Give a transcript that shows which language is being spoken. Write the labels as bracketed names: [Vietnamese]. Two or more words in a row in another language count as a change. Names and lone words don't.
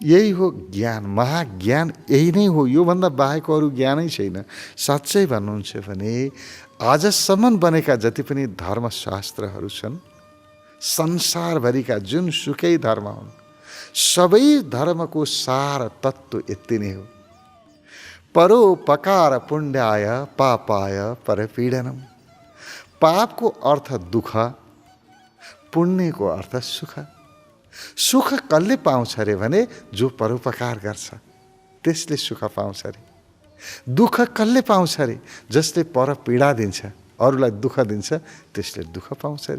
[Nepali] यही हो ज्ञान, महाज्ञान यही नै हो। योभन्दा बाहेक अरू ज्ञानै छैन। साँच्चै भन्नुहुन्छ भने आजसम्म बनेका जति पनि धर्मशास्त्रहरू छन्, संसारभरिका जुनसुकै धर्म हुन्, सबै धर्मको सार तत्त्व यति नै हो। [Sanskrit] परोपकार पुण्याय पापाय परपीडनम। [Nepali] पापको अर्थ दुःख, पुण्यको अर्थ सुख। सुख कसले पाउँछ अरे भने जो परोपकार गर्छ त्यसले सुख पाउँछ अरे। दुःख कसले पाउँछ अरे जसले पर पीडा दिन्छ, अरूलाई दुःख दिन्छ, त्यसले दुःख पाउँछ अरे।